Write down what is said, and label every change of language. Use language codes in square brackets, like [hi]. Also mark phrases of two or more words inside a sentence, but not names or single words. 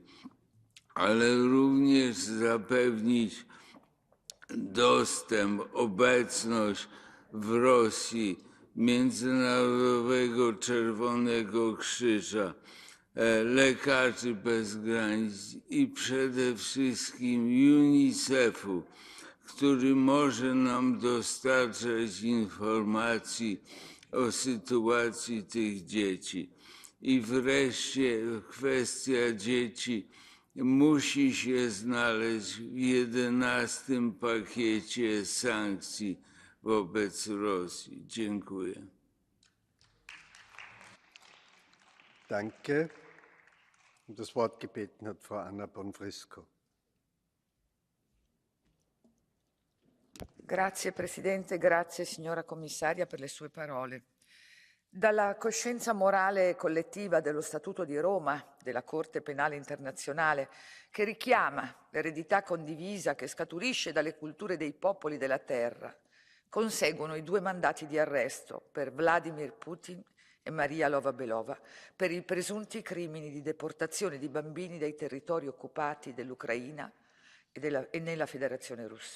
[pl] ale również zapewnić dostęp, obecność w Rosji Międzynarodowego Czerwonego Krzyża, Lekarzy Bez Granic i przede wszystkim UNICEF-u, który może nam dostarczać informacji o sytuacji tych dzieci. I wreszcie kwestia dzieci musi się znaleźć w 11. pakiecie sankcji wobec Rosji. Dziękuję. [de] Danke. Das Wort gebeten hat Frau Anna Bonfrisco. [it] Grazie Presidente, grazie signora Commissaria per le sue parole. Dalla coscienza morale collettiva dello Statuto di Roma, della Corte Penale Internazionale, che richiama l'eredità condivisa che scaturisce dalle culture dei popoli della terra, conseguono i 2 mandati di arresto per Vladimir Putin e Maria Lvova-Belova per i presunti crimini di deportazione di bambini dai territori occupati dell'Ucraina e nella Federazione Russa.